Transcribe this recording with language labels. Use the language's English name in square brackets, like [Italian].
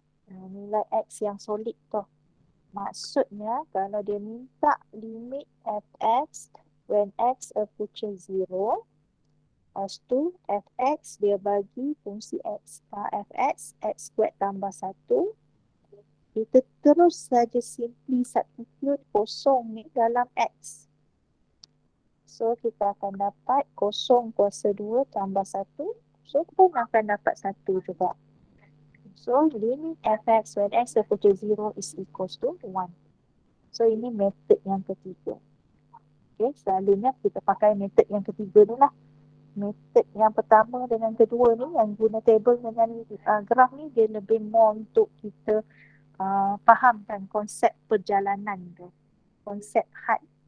[Malay] Nilai X yang solid tu. Maksudnya kalau dia minta limit fx [English] when x approaches 0, [Malay] lepas tu fx dia bagi fungsi x. Fx, x squared tambah 1. Kita terus saja [English] simply substitute [Malay] kosong ni dalam x. So kita akan dapat kosong kuasa 2 tambah 1. So pun akan dapat 1 juga. [English] So limit fx when x approaches 0 is equals to 1. [Malay] So ini metod yang ketiga. Okay, selalunya kita pakai metod yang ketiga ni lah. Metod yang pertama dengan kedua ni yang guna table dengan graf ni dia lebih more untuk kita fahamkan konsep perjalanan tu. Konsep had.